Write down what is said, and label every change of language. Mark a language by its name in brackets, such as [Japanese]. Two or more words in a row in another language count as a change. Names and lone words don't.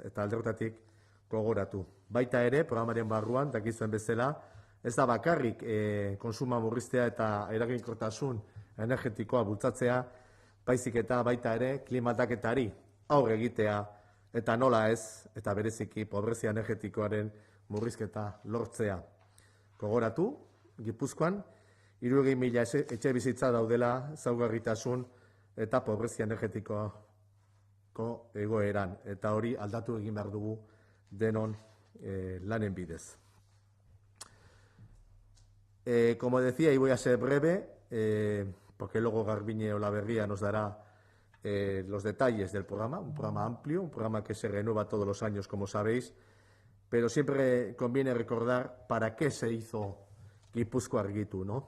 [Basque] Eta alde horretatik gogoratu. Baita ere, programaren barruan, dakizuen bezala, ez da bakarrik konsuma murriztea eta eraginkortasun energetikoa bultzatzea, baizik eta baita ere klima aldaketari aurre egitea eta nola ez, eta bereziki pobrezia energetikoaren murrizketa lortzea. Gogoratu, Gipuzkoan, 60.000 etxe bizitza daudela ezaugarritasun eta pobrezia energetiko egoeran, eta hori aldatu egin behar dugu denon lanen bidez. [Spanish] Como decía, y voy a ser breve, porque luego Garbine Olaberria nos dará los detalles del programa, un programa amplio, un programa que se renueva todos los años, como sabéis, pero siempre conviene recordar para qué se hizo Gipuzkoa Argitu, ¿no?